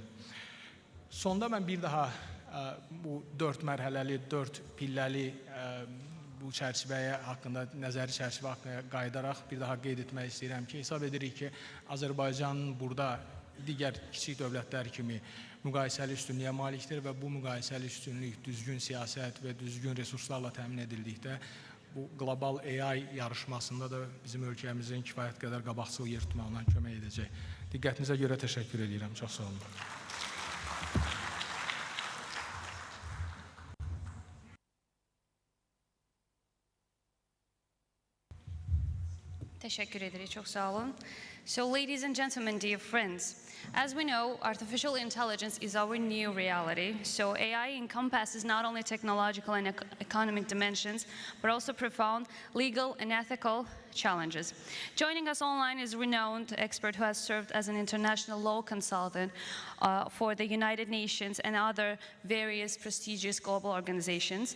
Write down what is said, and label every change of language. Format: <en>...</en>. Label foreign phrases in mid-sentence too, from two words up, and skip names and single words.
<az>Sonda mən bir daha bu 4 mərhələli, 4 pilləli bu çərçivəyə haqqında, nəzəri çərçivə haqqında qayıdaraq bir daha qeyd etmək istəyirəm ki, hesab edirik ki, Azərbaycan burada digər kiçik dövlətlər kimi müqayisəli üstünlüyə malikdir və bu müqayisəli üstünlük düzgün siyasət və düzgün resurslarla təmin edildikdə bu qlobal AI yarışmasında da bizim ölkəmizin kifayət qədər qabaqcıl yer tutmağına kömək edəcək. Diqqətinizə görə təşəkkür edirəm. Çox sağ olun.</az> <tr>Teşekkür ederiz. Çok sağ olun.</tr> <en>So, ladies and gentlemen, dear friends, as we know, artificial intelligence is our new reality. So, AI encompasses not only technological and economic dimensions, but also profound legal and ethical challenges. Joining us online is a renowned expert who has served as an international law consultant for the United Nations and other various prestigious global organizations.</en>